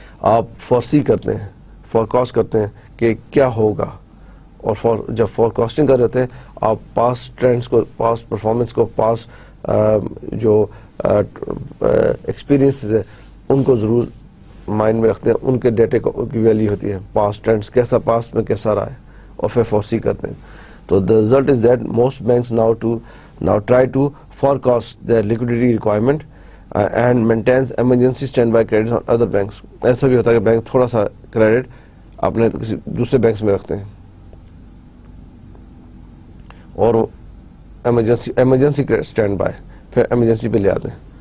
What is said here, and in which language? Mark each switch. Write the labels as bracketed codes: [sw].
[ur] آپ فورسی کرتے ہیں, فورکاسٹ کرتے ہیں کہ کیا ہوگا, اور جب فورکاسٹنگ کر رہے تھے آپ پاس ٹرینڈس کو, پاس پرفارمنس کو, پاس جو ایکسپیرینسز ہیں ان کو ضرور مائنڈ میں رکھتے ہیں. ان کے ڈیٹے کی ویلیو ہوتی ہے, پاس ٹرینڈس کیسا پاس میں کیسا رہا ہے, اور پھر فورسی کرتے ہیں. [en] تو the result is that most banks now try to forecast their liquidity requirement and maintains emergency standby credits on other banks. [ur] ایسا بھی ہوتا ہے کہ بینک تھوڑا سا کریڈٹ اپنے کسی دوسرے بینکس میں رکھتے ہیں اور ایمرجنسی اسٹینڈ بائی, پھر ایمرجنسی پہ لے آتے ہیں.